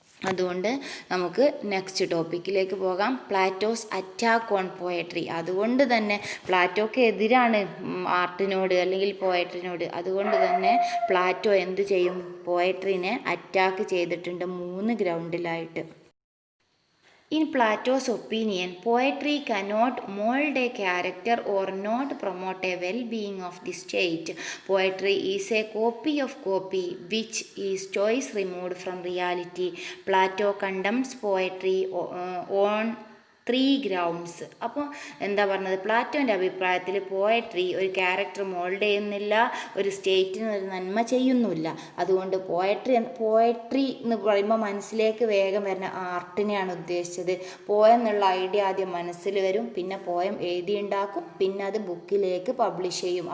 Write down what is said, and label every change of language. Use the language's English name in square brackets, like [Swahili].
[Malayalam] അതുകൊണ്ട് നമുക്ക് നെക്സ്റ്റ് ടോപ്പിക്കിലേക്ക് പോകാം. [English] Plato's attack on poetry. [Malayalam] അതുകൊണ്ട് തന്നെ പ്ലാറ്റോക്ക് എതിരാണ് ആർട്ടിനോട് അല്ലെങ്കിൽ പോയട്രിനോട്. അതുകൊണ്ട് തന്നെ പ്ലാറ്റോ എന്ത് ചെയ്യും? പോയട്രിനെ അറ്റാക്ക് ചെയ്തിട്ടുണ്ട് 3 ഗ്രൗണ്ടിലായിട്ട്. [English] In Plato's opinion, poetry cannot mold a character or not promote a well-being of the state. Poetry is a copy of copy, which is choice removed from reality. Plato condemns poetry on 3 grounds. [Malayalam] അപ്പോൾ എന്താ പറഞ്ഞത്? പ്ലാറ്റോൻ്റെ അഭിപ്രായത്തിൽ poetry ഒരു character mould ചെയ്യുന്നില്ല, ഒരു സ്റ്റേറ്റിന് ഒരു നന്മ ചെയ്യുന്നില്ല. അതുകൊണ്ട് പോയട്രി എന്ന് പറയുമ്പോൾ മനസ്സിലേക്ക് വേഗം വരുന്ന ആർട്ടിനെയാണ് ഉദ്ദേശിച്ചത്. പോയെന്നുള്ള ഐഡിയ ആദ്യം മനസ്സിൽ വരും, പിന്നെ പോയം എഴുതിയുണ്ടാക്കും, പിന്നെ അത് ബുക്കിലേക്ക് പബ്ലിഷ് ചെയ്യും.